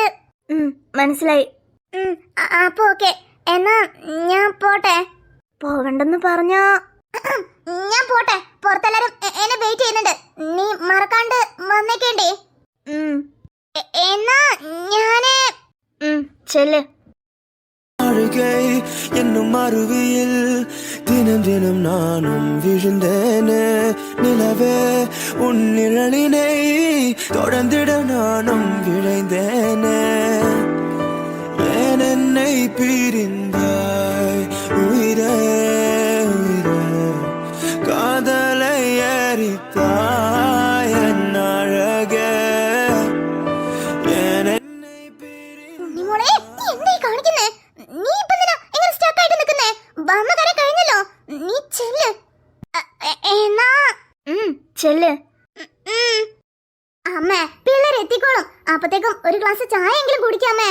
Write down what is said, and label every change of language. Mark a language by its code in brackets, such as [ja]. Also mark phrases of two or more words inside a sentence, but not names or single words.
[ml] മനസ്സിലായി. അപ്പൊ ഓക്കെ, എന്നാ ഞാൻ പോട്ടെ. പോകണ്ടെന്ന് പറഞ്ഞാ ഞാൻ പോട്ടെ. പുറത്തെല്ലാരും എന്നെ വെയിറ്റ് ചെയ്യുന്നുണ്ട്. നീ മറക്കാണ്ട് വന്നേക്കേണ്ടേ. എന്നാ ഞാന് ചെല്ല്. [ta] என்னும் அருவியில் தினம் தினம் நானும் விழுந்தேனே. நிலவே உன் நிழலினை தொடர்ந்திட நானும் விழைந்தேனே. ஏன் என்னை பிரிந்தாய் உயிரே உயிரே, காதலை எரித்தாய் என் அழகே. ஏன் என்னை [ml] മോളെ, നീ എന്തായി കാണിക്കുന്നേ? നീ ഇപ്പൊ എന്തിനാ ഇങ്ങനെ സ്റ്റക്ക് ആയിട്ട് നിൽക്കുന്നേ? വന്ന കാര്യം കഴിഞ്ഞല്ലോ, നീ ചെല്ല്. എന്നാ ചെല്ല്. അമ്മേ, പിള്ളേർ എത്തിക്കോളും. അപ്പത്തേക്കും ഒരു ഗ്ലാസ് ചായ എങ്കിലും കുടിക്കാമേ.